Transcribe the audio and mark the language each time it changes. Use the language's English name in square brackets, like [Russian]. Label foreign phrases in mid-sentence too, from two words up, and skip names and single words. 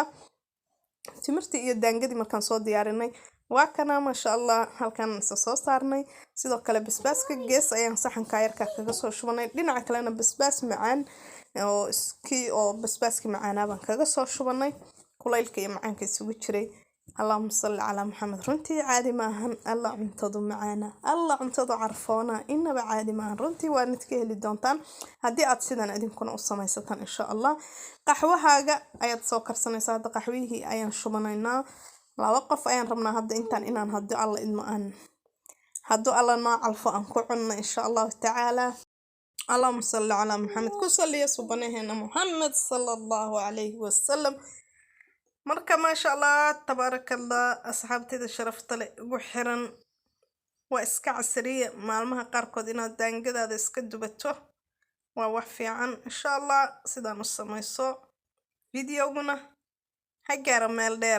[Somali] timirtii iyo daangadii markaan soo diyaarinay waa kana [Arabic] ما شاء الله, [Somali] halkan soo saarnay. sidoo kale basbaaska gees ayaan saxanka yarka kaga soo shubanay. dhinaca kalena basbaas macaan oo basbaaski macaana baan kaga soo shubanay. kulaylka iyo macaanka isugu jiray. [Arabic] اللهم صل على محمد. [Somali] runtii caadi maahan. alla cuntadu macaana, alla cuntadu carfoona, inaba caadi maahan. runtii waa nid ka heli doontaan haddii aad sidan idinkuna u samaysataan [Arabic] إن شاء الله. [Somali] qaxwahaaga ayaad soo karsanaysaa. hadda qaxwihii ayaan shubanaynaa. 2 qof ayaan rabnaa hadda intaan inaan haddii alla idmo aan hadduu alla noo calfo aan ku cunno [Arabic] إن شاء الله تعالى. اللهم صل على محمد. [Somali] ku salliya subhanahu Muhammad [Arabic] صلى الله عليه وسلم. [Somali] marka [Arabic] ما شاء الله تبارك الله, [Somali] asxaabtayda sharafta leh ugu xiran, waa iska casriye maalmaha qaarkood inaad daangadaada iska dubato waa wax fiican. [Arabic] إن شاء الله [Somali] sidaan u samayso. videoguna ha gaaro meel dheer.